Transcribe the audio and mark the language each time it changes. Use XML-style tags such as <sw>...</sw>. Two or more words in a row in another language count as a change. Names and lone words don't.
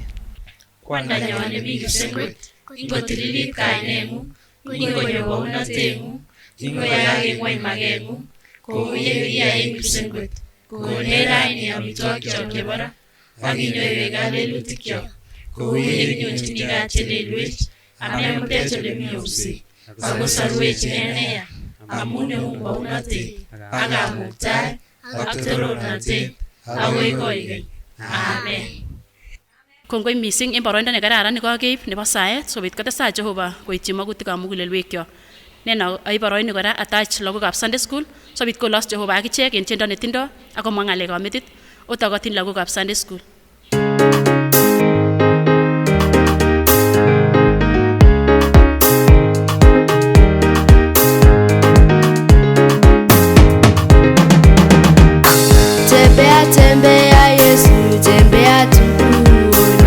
<sgc>Kwandanyon nemi kipsengwet, ingotililit kaineng'ung, ingonyo kounoteng'ung, ingoyaak en ng'wony makeng'ung, kou yekiyai en kipsengwet, konech raini amitwogikyok chebo ra, ak inyoiwech kalelutikyok, kou yekinyonjini kathelelwech, amemutech olemi obset, ako sorwech en neya, amun eung bounotet, ak kamuktaet, ak torornotet, akoi koikeny. Amen. Kongoi mising en boroindo nekararan nekakeib nebo saet sobit kotestai Jehova koityi magutikab mugulelwekyok. Nena aib boroini kora atach lagokab</sgc> <en>Sunday school</en> <sgc>sobit kolos Jehova akichek en tiendo netindo ak komwa ng'alekab metit otokotin lagokab</sgc> <en>Sunday school.</en> <sw>Tembea tembea Yesu, tembea tukuone.</sw>